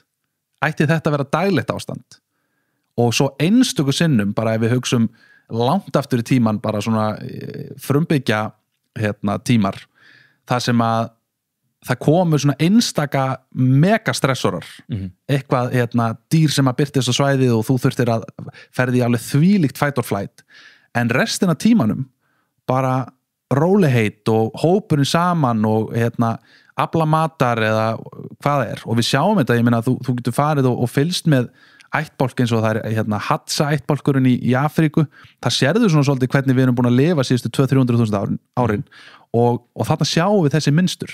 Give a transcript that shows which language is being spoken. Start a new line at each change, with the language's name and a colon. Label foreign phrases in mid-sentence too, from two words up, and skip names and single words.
Icelandic: Ætti þetta að vera daglegt ástand? Og svo einstöku sinnum, bara ef við hugsum langt aftur í tíman, bara svona frumbyggja tímar, þar sem að það komu svona einstaka megastressorar, eitthvað dýr sem að byrtist á svæðið og þú þurftir að ferði alveg þvílíkt
English: fight or flight,
Icelandic: en restina tímanum bara rólegheit og hópurinn saman og afla matar eða hvað það og við sjáum þetta, ég meina þú getur farið og fylgst með ættbálk eins og það Hadza ættbálkurinn í Afríku, það sérðu svona svolítið hvernig við erum búin að lifa síðustu 200-300.000 árin og þarna sjáum við þessi mynstur.